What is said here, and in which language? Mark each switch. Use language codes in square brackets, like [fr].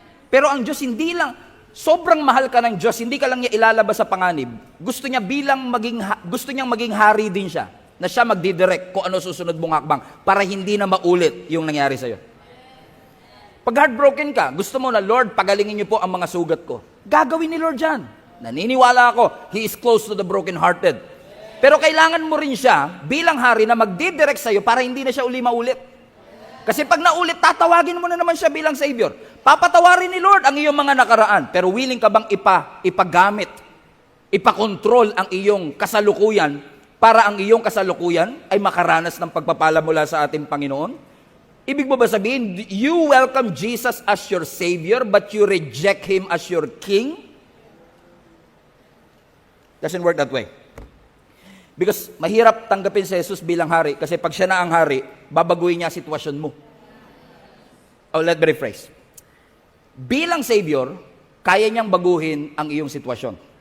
[tl] Pero ang Diyos hindi lang, sobrang mahal ka ng Diyos, hindi ka lang niya ilalabas sa panganib. Gusto niyang maging hari din siya. Na siya magdidirect kung ano susunod mong hakbang para hindi na maulit yung nangyari sa'yo. Pag heartbroken ka, gusto mo na, Lord, pagalingin niyo po ang mga sugat ko. Gagawin ni Lord yan. Naniniwala ako, [en] He is close to the brokenhearted. [tl] Pero kailangan mo rin siya bilang hari na magdidirect sa'yo para hindi na siya uli maulit. Kasi pag naulit, tatawagin mo na naman siya bilang Savior. Papatawarin ni Lord ang iyong mga nakaraan. Pero willing ka bang ipagamit, ipakontrol ang iyong kasalukuyan para ang iyong kasalukuyan ay makaranas ng pagpapala mula sa ating Panginoon? Ibig mo ba sabihin, [en] you welcome Jesus as your Savior, but you reject Him as your King? Doesn't work that way. [tl] Because mahirap tanggapin si Jesus bilang hari, kasi pag siya na ang hari, babaguhin niya sitwasyon mo. [en] Oh, let me rephrase. [tl] Bilang Savior, kaya niyang baguhin ang iyong sitwasyon.